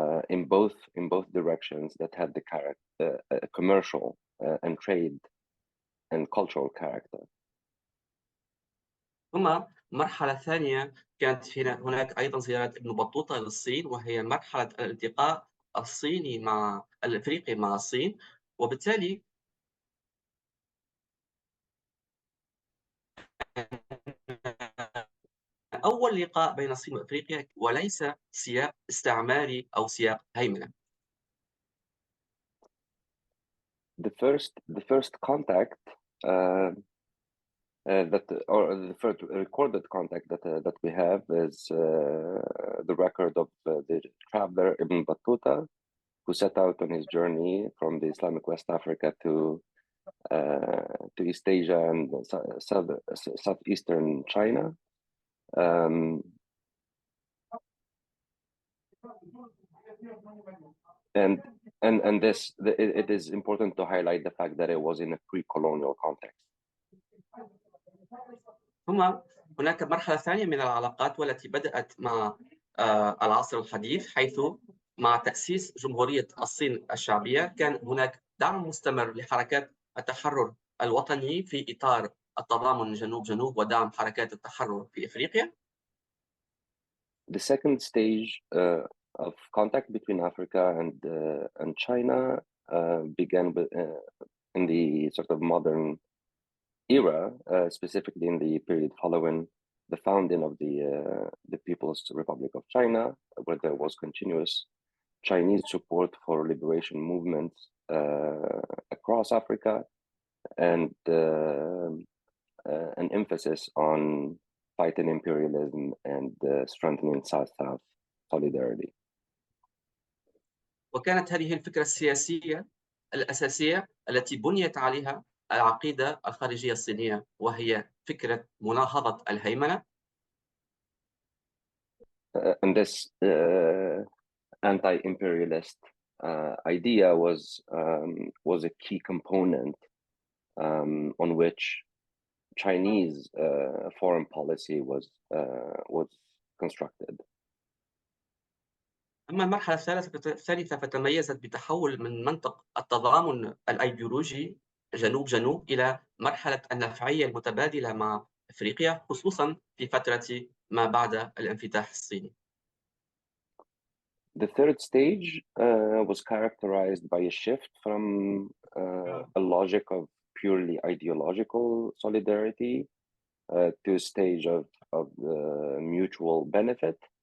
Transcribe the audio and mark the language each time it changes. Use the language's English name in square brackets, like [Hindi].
[English] in both directions that had the character, commercial and trade and cultural character. [Arabic] ثم مرحلة ثانية كانت هناك أيضا زيارة ابن بطوطة للصين، وهي مرحلة الالتقاء الصيني مع الأفريقي مع الصين، وبالتالي أول لقاء بين الصين وأفريقيا وليس سياق استعماري أو سياق هيمنة. [English] The first contact the first recorded contact that we have is the record of the traveler Ibn Battuta, who set out on his journey from the Islamic West Africa to East Asia and southeastern China. And it is important to highlight the fact that it was in a pre-colonial context. [Arabic] ثم هناك مرحلة ثانية من العلاقات والتي بدأت مع العصر الحديث، حيث مع تأسيس جمهورية الصين الشعبية كان هناك دعم مستمر لحركات التحرر الوطني في إطار التضامن جنوب ودعم حركات التحرر في إفريقيا. [English] The second stage of contact between Africa and China began in the sort of modern era, specifically in the period following the founding of the People's Republic of China, where there was continuous Chinese support for liberation movements across Africa, and an emphasis on fighting imperialism and strengthening South-South solidarity. [Arabic] وكانت هذه الفكرة السياسية الأساسية التي بنيت عليها العقيدة الخارجية الصينية، وهي فكرة مناهضة الهيمنة. [English] And this anti-imperialist idea was a key component on which Chinese foreign policy was constructed. [Arabic] أما المرحلة الثالثة فتميزت بتحول من منطق التضامن الأيديولوجي جنوب إلى مرحلة النفعية المتبادلة مع أفريقيا، خصوصا في فترة ما بعد الانفتاح الصيني. [English] The third stage was characterized by a shift from a logic of purely ideological solidarity to a stage of mutual benefit.